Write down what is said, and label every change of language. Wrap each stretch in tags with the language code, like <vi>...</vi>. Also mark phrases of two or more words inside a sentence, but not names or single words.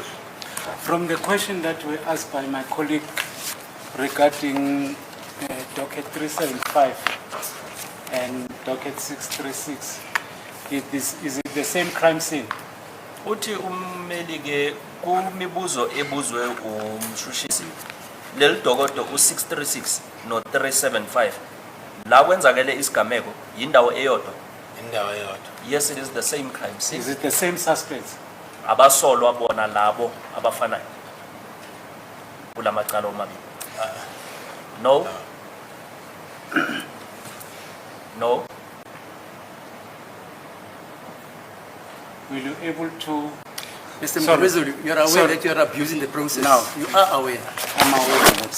<en>From the question that were asked by my colleague regarding docket 375 and docket 636, is it the same crime scene?</en> <nd>Uthi ummeli ke kumibuzo ebuzwe umshushisi leli dokodo u636 no 375 la kwenzakele isigameko yindawo eyodwa. Indawo eyodwa.</nd> <en>Yes, it is the same crime scene. Is it the same suspects?</en> <nd>Abasolwa bona labo abafanayo kulamacala omabili.</nd> <en>No. No. Will you able to? Mr. Sorry. Mwizu, you're aware Sorry. that you're abusing the process? No. You are aware. I'm aware of that.</en>